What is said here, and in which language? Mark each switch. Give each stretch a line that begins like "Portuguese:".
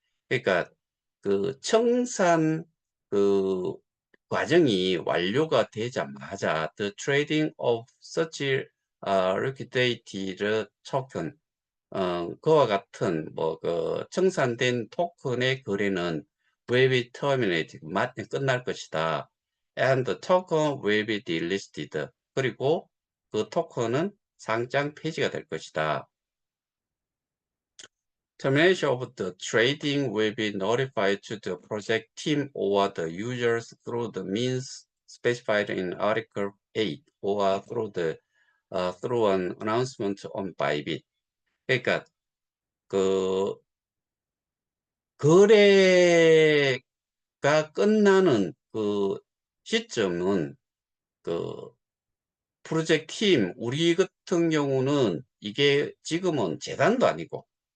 Korean: 그러니까 청산 그 과정이 완료가 되자마자
English: the trading of such liquidated token,
Korean: 그와 같은 청산된 토큰의 거래는
English: will be terminated,
Korean: 끝날 것이다.
English: And the token will be delisted.
Korean: 그리고 그 토큰은 상장 폐지가 될 것이다.
English: Termination of the trading will be notified to the project team or the users through the means specified in Article 8 or through an announcement on Bybit.
Korean: 그러니까 그 거래가 끝나는 시점은 그 프로젝트 팀, 우리 같은 경우는 이게 지금은 재단도 아니고